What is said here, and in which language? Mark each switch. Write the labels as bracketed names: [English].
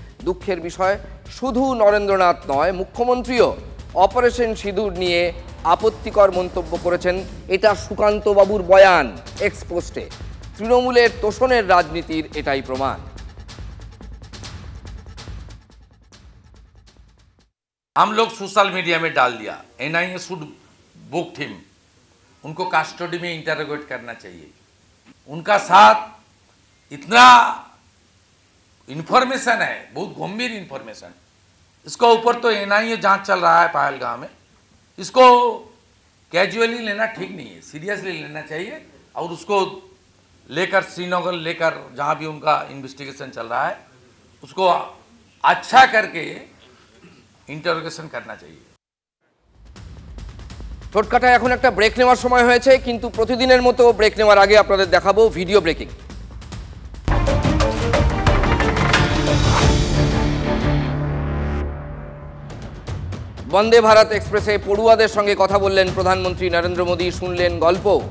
[Bangla] দুঃখের বিষয়, শুধু নরেন্দ্রনাথ নয়, মুখ্যমন্ত্রীও অপারেশন সিঁদুর নিয়ে আপত্তিকর মন্তব্য করেছেন। এটা সুকান্তবাবুর বয়ান এক্স পোস্টে। তৃণমূলের তোষণের রাজনীতির এটাই প্রমাণ। [Hindi] हम लोग सोशल मीडिया में डाल दिया, [English] NIA should book him, [Hindi] उनको कस्टडी में इंटरोगेट करना चाहिए। उनका साथ इतना इंफॉर्मेशन है, बहुत गंभीर इंफॉर्मेशन। इसको ऊपर तो एनआईए जांच चल रहा है पहलगाम में, इसको कैजुअली लेना ठीक नहीं है, सीरियसली लेना चाहिए। और उसको लेकर श्रीनगर लेकर जहाँ भी उनका इन्वेस्टिगेशन चल रहा है उसको अच्छा करके इंटरोगेशन करना चाहिए। [Bangla] টোটকাটায় এখন একটা ব্রেক নেওয়ার সময় হয়েছে, কিন্তু প্রতিদিনের মতো ব্রেক নেওয়ার আগে আপনাদের দেখাবো ভিডিও ব্রেকিং। বন্দে ভারত এক্সপ্রেসে পড়ুয়াদের সঙ্গে কথা বললেন প্রধানমন্ত্রী নরেন্দ্র মোদী, শুনলেন গল্প।